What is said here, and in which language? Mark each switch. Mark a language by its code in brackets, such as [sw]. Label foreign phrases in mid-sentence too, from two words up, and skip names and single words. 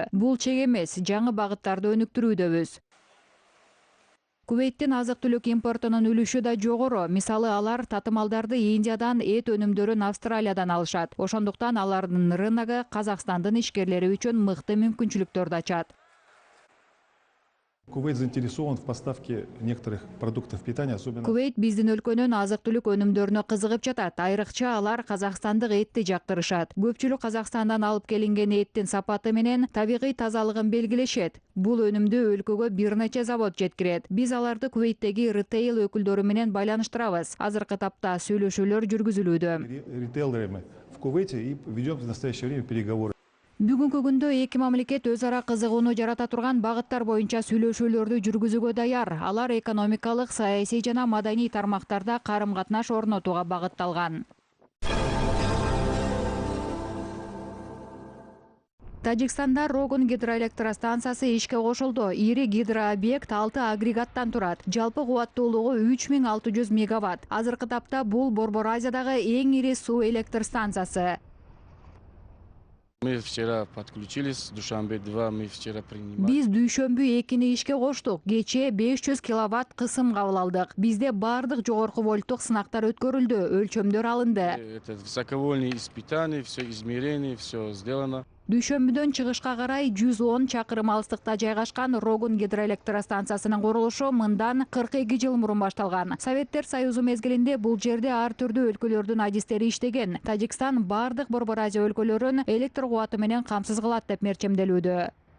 [ky] Бул чек эмес, жаңы багыттарды өнүктүрүүдөбүз. Кувейттин азык-түлүк импортунун үлүшү да жогору. Мисалы, алар татымалдарды Индиядан, эт өнүмдөрүн Австралиядан алышат. Ошондуктан алардын рыногу Казакстандын ишкерлери үчүн мыкты мүмкүнчүлүктөрдү ачат. [ru] Кувейт заинтересован в поставке некоторых продуктов питания, особенно. [ky] Кувейт биздин өлкөнүн азык-түлүк өнүмдөрүнө кызыгып жатат. Айрыкча алар казакстандык этти жактырышат. Көпчүлүк Казакстандан алып келинген эттин сапаты менен табигый тазалыгын белгилешет. Бул өнүмдү өлкөгө бир нече завод жеткирет. Биз аларды Кувейттеги ритейл өкүлдөрү менен байланыштырабыз. Азыркы тапта сүйлөшүүлөр жүргүзүлүүдө. [ru] Ритейлерами в Кувейте и ведем в настоящее время переговоры. [ky] Бүгүнкү күндө эки мамлекет өз ара кызыгууну жарата турган багыттар боюнча сүйлөшүүлөрдү жүргүзүүгө даяр. Алар экономикалык, саясий жана маданий тармактарда карым-катнаш орнотууга багытталган. Тажикстанда Рогун гидроэлектростанциясы ишке кошулду. Ири гидрообъект 6 агрегаттан турат. Жалпы кубаттуулугу 3600 мегаватт. Азыркы тапта бул Борбор Азиядагы эң ири суу электр станциясы. [ru] Мы вчера подключились, Душанбе-2 мы вчера принимали. [ky] Биз дүйшөмбү 2-ни ишке коштук. Кечээ 500 киловатт кысым кабыл алдык. Бизде бардык жогорку вольттук сынактар өткөрүлдү, өлчөмдөр алынды. [ru] Это высоковольные испытания, все измерение, все сделано. [ky] Дүйшөмбүдөн чыгышка карай 110 чакырым алыстыкта жайгашкан Рогун гидроэлектростанциясынын курулушу мындан 42 жыл мурун башталган. Советтер Союзу мезгилинде бул жерде ар түрдүү өлкөлөрдүн адистери иштеген. Тажикстан бардык Борбор Азия өлкөлөрүн электр кубаты менен камсыз кылат деп мерчемделүүдө.